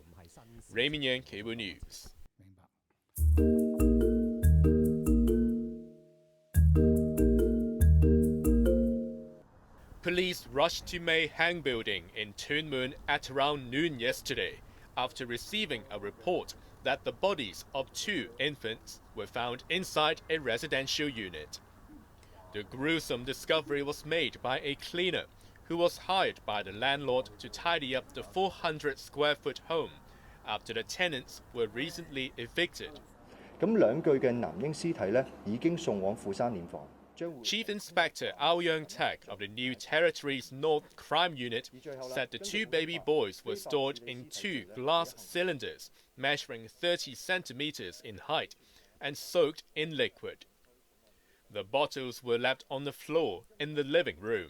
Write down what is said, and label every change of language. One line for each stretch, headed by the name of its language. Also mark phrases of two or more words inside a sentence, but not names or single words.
English: Raymond Yang, Cable News. Police rushed to May Hang building in Tuen Mun at around noon yesterday after receiving a report that the bodies of 2 infants were found inside a residential unit. The gruesome discovery was made by a cleaner who was hired by the landlord to tidy up the 400-square-foot home after the tenants were recently evicted.
Cantonese: 咁兩具嘅男嬰屍體呢已經送往富山殮房。
English: Chief Inspector Ao Young Tak of the New Territories North Crime Unit said the 2 baby boys were stored in 2 glass cylinders measuring 30 centimeters in height and soaked in liquid. The bottles were left on the floor in the living room.